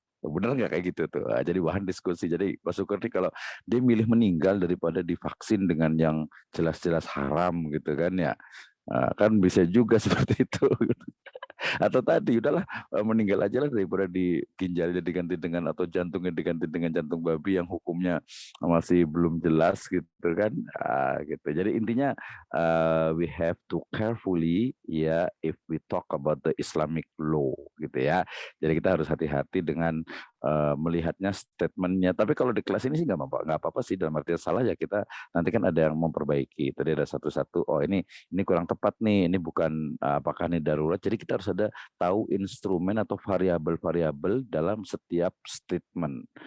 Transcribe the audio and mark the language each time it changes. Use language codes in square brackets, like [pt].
[id] Bener nggak kayak gitu tuh? Jadi bahan diskusi. Jadi Pak Syukur nih kalau dia milih meninggal daripada divaksin dengan yang jelas-jelas haram gitu kan ya. Kan bisa juga seperti itu. Atau tadi udahlah meninggal aja lah daripada di ginjalnya diganti dengan atau jantungnya diganti dengan jantung babi yang hukumnya masih belum jelas gitu kan. Gitu. Jadi intinya [en] we have to carefully ya if we talk about the Islamic law gitu ya. [id] Jadi kita harus hati-hati dengan melihatnya statementnya. Tapi kalau di kelas ini sih nggak apa-apa sih, dalam artian salah ya kita nanti kan ada yang memperbaiki. Tadi ada satu-satu. Oh ini kurang tepat nih. Ini bukan apakah ini darurat. Jadi kita harus ada tahu instrumen atau variabel-variabel dalam setiap statement.